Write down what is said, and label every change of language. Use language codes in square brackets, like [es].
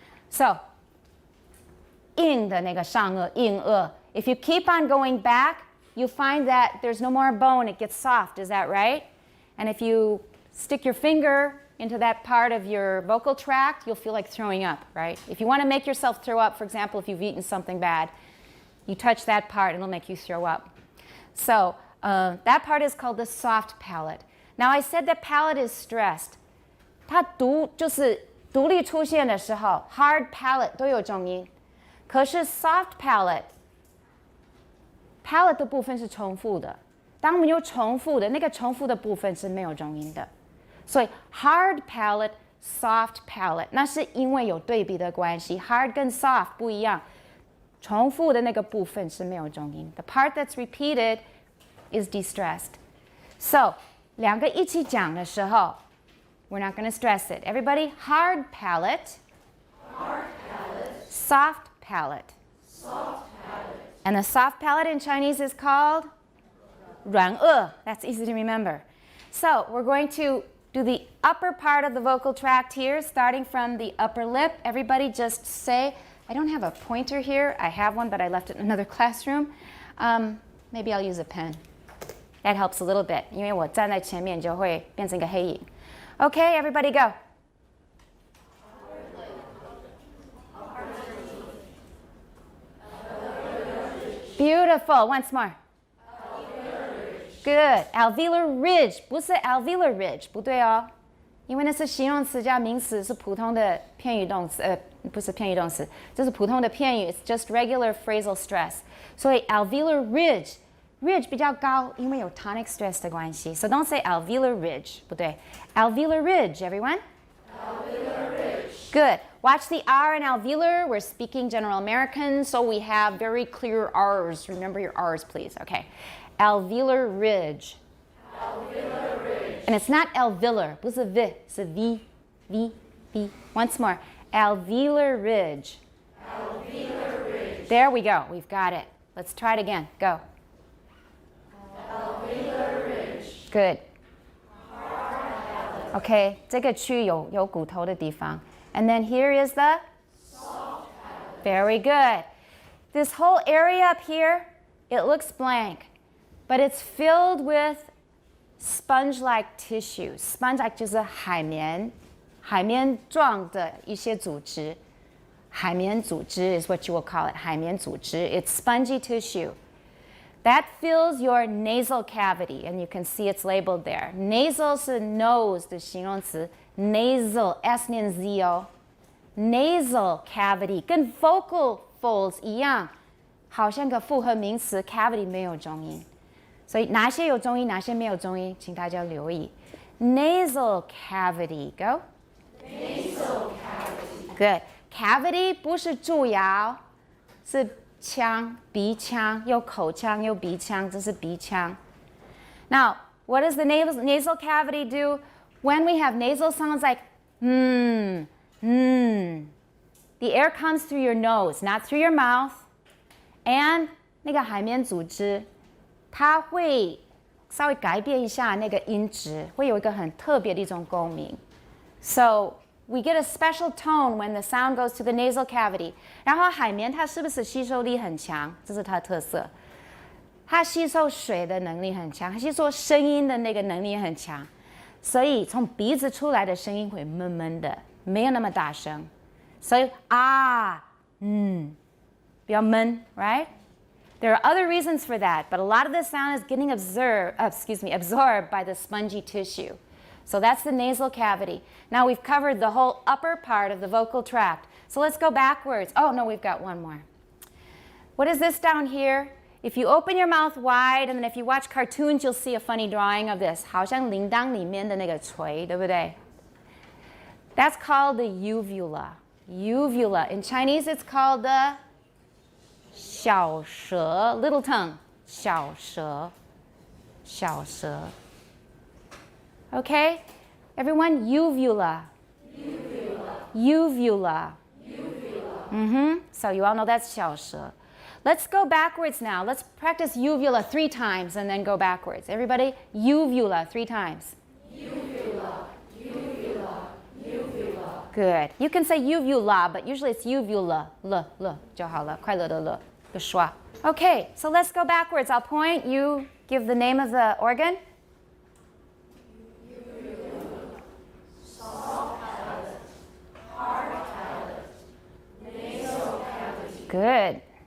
[zh] So, 硬的那个上颚，硬腭. [en] If you keep on going back, you find that there's no more bone. It gets soft. Is that right? And if you stick your finger into that part of your vocal tract, you'll feel like throwing up, right? If you want to make yourself throw up, for example, if you've eaten something bad, you touch that part and it'll make you throw up. So that part is called the soft palate. Now I said that palate is stressed. [zh] 它就是独立出现的时候 hard palate 都有重音。可是 soft palate 的部分是重复的。当我们有重复的，那个重复的部分是没有重音的。所以 hard palate, soft palate 那是因为有对比的关系 hard 跟 soft 不一样。重复的那个部分是没有重音。 [en] The part that's repeated is distressed. So [zh] 两个一起讲的时候 [en] we're not going to stress it. Everybody, hard palate, Hard palate. soft palate. Soft palate. And the soft palate in Chinese is called 软腭. That's easy to remember. So we're going to do the upper part of the vocal tract here, starting from the upper lip. Everybody just say, I don't have a pointer here. I have one, but I left it in another classroom. Maybe I'll use a pen. That helps a little bit. [zh] 因为我站在前面就会变成一个黑影. [en] Okay, everybody go. Beautiful. Once more. Good. Alveolar ridge. [zh] 不是 [en] alveolar ridge. [zh] 不对哦。因为那是形容词加名词，是普通的片语动词，不是片语动词，这是普通的片语。 [en] It's just regular phrasal stress. [zh] 所以 alveolar ridge, ridge 比较高，因为有 tonic stress 的关系。 [en] So don't say alveolar ridge. [zh] 不对。 [en] Alveolar ridge, everyone. Alveolar ridge. Good. Watch the R in alveolar. We're speaking General American, so we have very clear R's. Remember your R's, please. Okay. Alveolar ridge. Alveolar ridge. And it's not alveolar. [zh] 不是 v, 是 v, v, v. [en] Once more. Alveolar ridge. Alveolar ridge. There we go. We've got it. Let's try it again. Go. Alveolar ridge. Good. Okay. [zh] 这个区有骨头的地方. [en] And then here is the Soft palate. very good. This whole area up here, it looks blank, but it's filled with sponge-like tissue. [zh] Sponge-like 就是海绵状的一些组织。海绵组织 [en] is what you will call it. [zh] 海绵组织. [en] It's spongy tissue. That fills your nasal cavity, and you can see it's labeled there. [zh] Nasal 是 nose 的形容词。Nasal, S 念 Z 哦。 Nasal cavity 跟 vocal folds 一样，好像个复合名词 cavity 没有重音。所以哪些有重音，哪些没有重音，请大家留意。 [en] Nasal cavity, go. Nasal cavity. Good. [zh] Cavity 不是蛀牙，是腔，鼻腔，有口腔，有鼻腔，这是鼻腔。 [en] Now, what does the nasal cavity do? When we have nasal sounds like the air comes through your nose, not through your mouth. [zh] And 那个海绵组织，它会稍微改变一下那个音质，会有一个很特别的一种共鸣。 [en] So we get a special tone when the sound goes to the nasal cavity. [zh] 然后海绵它是不是吸收力很强？这是它的特色。它吸收水的能力很强，它吸收声音的那个能力也很强。所以从鼻子出来的声音会闷闷的，没有那么大声。所以比较闷 right? [en] There are other reasons for that, but a lot of the sound is getting absorbed by the spongy tissue. So that's the nasal cavity. Now we've covered the whole upper part of the vocal tract. So let's go backwards. Oh, no, we've got one more. What is this down here? If you open your mouth wide, and then if you watch cartoons, you'll see a funny drawing of this. [zh] 好像铃铛里面的那个锤，对不对？ [en] That's called the uvula. Uvula. In Chinese, it's called the 小舌, little tongue. [zh] 小舌.小舌.Okay? [en] Everyone, uvula. Uvula. So you all know that's 小舌. Let's go backwards now. Let's practice uvula 3 times and then go backwards. Everybody, uvula 3 times. Uvula, uvula, uvula. Good. You can say uvula, but usually it's uvula. [zh] L 就好了，快乐的乐，不刷。 [en] Okay, so let's go backwards. I'll point. You give the name of the organ. Good.